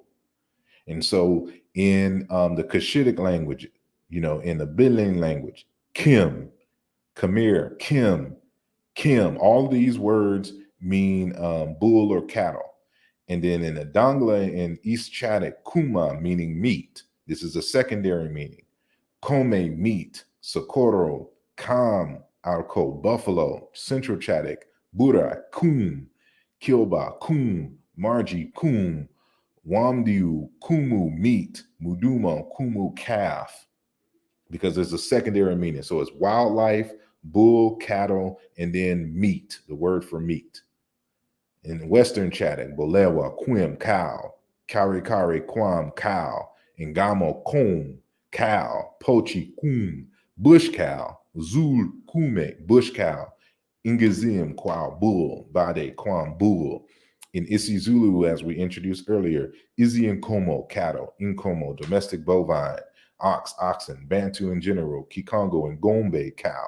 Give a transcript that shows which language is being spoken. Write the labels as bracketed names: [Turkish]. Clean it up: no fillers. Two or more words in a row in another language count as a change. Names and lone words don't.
[English] And so in the Cushitic language, in the Bilin language, Kim, Khmer, Kim, all these words mean bull or cattle. And then in the Dangla and East Chadic, Kuma, meaning meat. This is a secondary meaning. Kome, meat. Socorro, Kam, Arco, buffalo. Central Chadic, Bura, Kum. Kilba, Kum. Marji, Kum. Wamdiu, Kumu, meat. Muduma, Kumu, calf. Because there's a secondary meaning. So it's wildlife, bull, cattle, and then meat, the word for meat. In Western Chadic, Bolewa, Quim, cow. Kari Kari, Quam, cow. Ngamo, Kum, cow. Pochi, Kum, bush cow. Zul, Kume, bush cow. Ingazim, Quam, bull. Bade, Quam, bull. In isiZulu, as we introduced earlier, Izi and Como, cattle. Inkomo, domestic bovine. Ox, oxen. Bantu in general. Kikongo and Gombe, cow.